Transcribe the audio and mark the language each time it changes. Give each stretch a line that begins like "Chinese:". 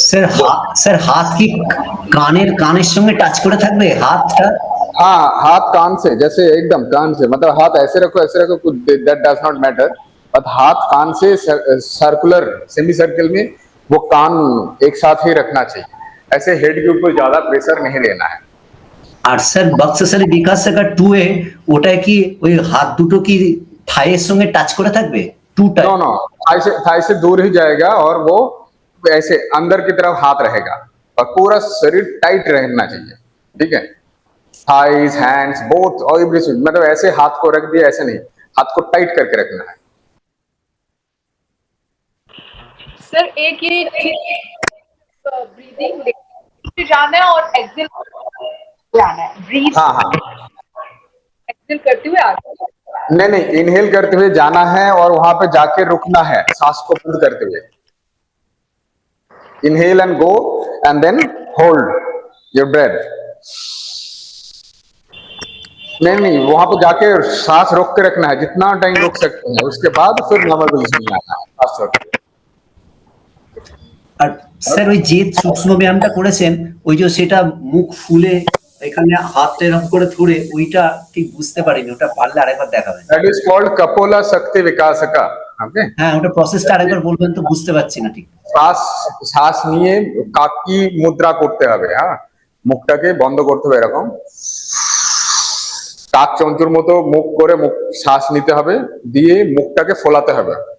Bangla: Sir হাত কি কানের সঙ্গে টাচ করে থাকবে হাতটা?
Hindi: हाँ, हाथ कान से, जैसे एकदम कान से, मतलब हाथ ऐसे रखो कुछ,
English: that does not matter, but
Hindi: हाथ कान से सर्कुलर सेमी सर्कल में वो कान एक साथ ही रखना चाहिए। ऐसे हेड के ऊपर ज्यादा प्रेशर नहीं लेना है।
Bangla: আর স্যার বক্সেসারি বিকাশ শেখা 2 এ ওটা কি ওই হাত দুটো কি থাইয়ের সঙ্গে টাচ করে থাকবে? 2 টা?
Hindi: नो नो, थाई से दूर ही जाएगा, और वो ऐसे अंदर की तरफ हाथ रहेगा, और पूरा शरीर टाइट रहना चाहिए। ठीक है,
English: thighs, hands, both,
Hindi: और एवरीथिंग, मतलब ऐसे हाथ को रख दिया, ऐसे नहीं, हाथ को टाइट करके रखना है। सर एक ये ब्रीदिंग जाना है और एक्सेल जाना है, ब्रीथ हाँ हाँ, एक्सेल करते हुए आगे। नहीं नहीं, इनहेल करते हुए जाना है और वहां पे जाके रुकना है सांस को बंद करते हुए।
English: Inhale and go, and then hold your breath.
Hindi: नहीं नहीं, वहां पे जाके सांस रोक के रखना है, जितना टाइम रोक सकते हैं, उसके बाद फिर नॉर्मल पोजीशन में आना है, सांस रोक के।
Bangla: আর স্যার ওই যে সূক্ষ্ম ব্যায়ামটা করেছেন ওই যে সেটা মুখ ফুলে এখানে হাতটা এরকম করে ধরে ওইটা ঠিক বুঝতে পারিনি, ওটা পারলে আরেকবার দেখাবেন।
English: That is called cupola शक्ति विकासका। Okay,
Bangla: হ্যাঁ ওটা প্রসেসটা আরেকবার বলবেন তো, বুঝতে পারছি না ঠিক। শ্বাস শ্বাস নিয়ে কাকি মুদ্রা করতে হবে। হ্যাঁ, মুখটাকে বন্ধ করতে হবে, এরকম কাক চঞ্চুর মতো মুখ করে মুখ শ্বাস নিতে হবে, দিয়ে মুখটাকে ফোলাতে হবে।